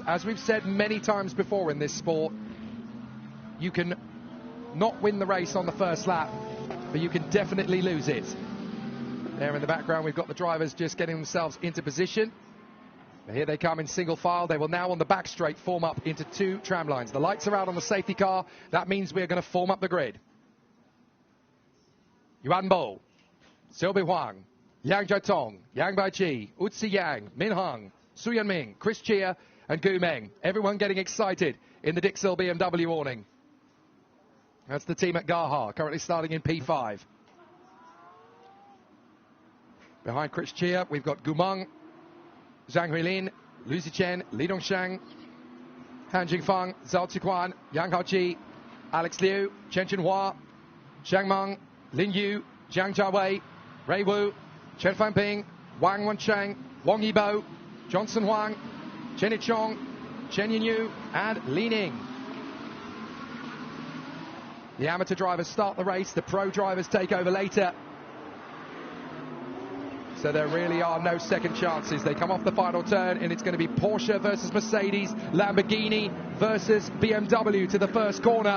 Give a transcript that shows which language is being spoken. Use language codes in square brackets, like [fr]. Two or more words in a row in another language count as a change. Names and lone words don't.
[en] As we've said many times before in this sport, you can not win the race on the first lap, but you can definitely lose it. There in the background, we've got the drivers just getting themselves into position. Here they come in single file. They will now on the back straight form up into 2 tram lines. The lights are out on the safety car. That means we're going to form up the grid. Yuan Bo, Silby Huang, Yang Jiatong, Yang Baiqi, Uzi Yang, Min Heng, Su Yanming, Chris Chia and Gu Meng. Everyone getting excited in the Dixel BMW awning. That's the team at Gaha, currently starting in P5. Behind Chris Chia, we've got Gu Meng, Zhang Huilin, Lu Zichen, Li Dongshang, Han Jingfeng, Zhao Ziquan, Yang Haoji, Alex Liu, Chen Chenhua, Zhang Meng, Lin Yu, Jiang Jiawei, Ray Wu, Chen Fanping, Wang Wencheng, Wang Yibo, Johnson Huang, Chen Yichong, Chen Yinyu, and Li Ning. The amateur drivers start the race, the pro drivers take over later. So there really are no second chances. They come off the final turn and it's going to be Porsche versus Mercedes, Lamborghini versus BMW to the first corner.